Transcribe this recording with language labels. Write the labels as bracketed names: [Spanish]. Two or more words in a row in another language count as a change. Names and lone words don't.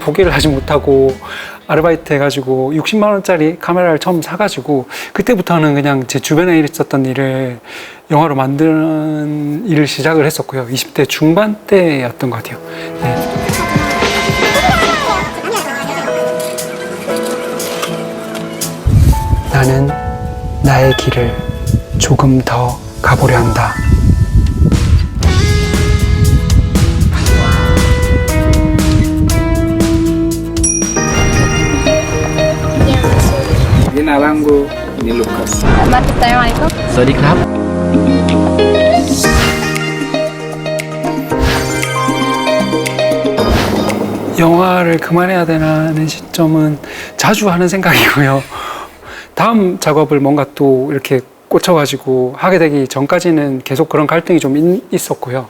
[Korean] 포기를 하지 못하고 아르바이트 해가지고 60만 원짜리 카메라를 처음 사가지고 그때부터는 그냥 제 주변에 있었던 일을 영화로 만드는 일을 시작을 했었고요. 20대 중반 때였던 것 같아요. 네. 나는 나의 길을 조금 더 가보려 한다. [Swahili] Jina langu ni Lucas. [Arabic] Assalamualaikum. [Thai] Sawadee-krap. [Korean] 영화를 그만해야 되는 시점은 자주 하는 생각이고요. 다음 작업을 뭔가 또 이렇게 꽂혀가지고 하게 되기 전까지는 계속 그런 갈등이 좀 있었고요.